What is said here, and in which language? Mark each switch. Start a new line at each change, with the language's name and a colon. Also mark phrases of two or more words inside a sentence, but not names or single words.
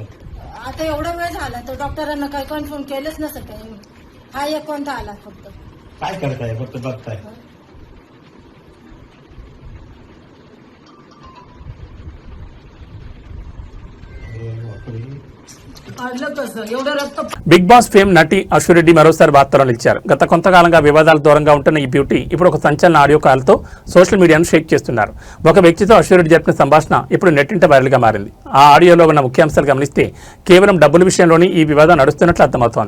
Marathi: आता एवढा वेळ झाला तर डॉक्टरांना काही कन्फर्म केलंच नसतं काही. हा एक कोणता आला फक्त. काय करताय? फक्त बघताय. अडलं कसं एवढं रक्त.
Telugu: బిగ్ బాస్ ఫేమ్ నటి అశ్వరెడ్డి మరోసారి వార్తల్లో నిలిచారు. గత కొంతకాలంగా వివాదాలు దూరంగా ఉంటున్న ఈ బ్యూటీ ఇప్పుడు ఒక సంచలన
English: audio callతో social mediaను
Telugu: షేక్ చేస్తున్నారు. ఒక వ్యక్తితో అశ్వరెడ్డి జరిపిన సంభాషణ ఇప్పుడు నెట్టింట వైరల్గా మారింది. ఆ ఆడియోలో ఉన్న ముఖ్యాంశాలు గమనిస్తే కేవలం డబ్బుల విషయంలోనే ఈ వివాదం నడుస్తున్నట్లు అర్థమవుతోంది.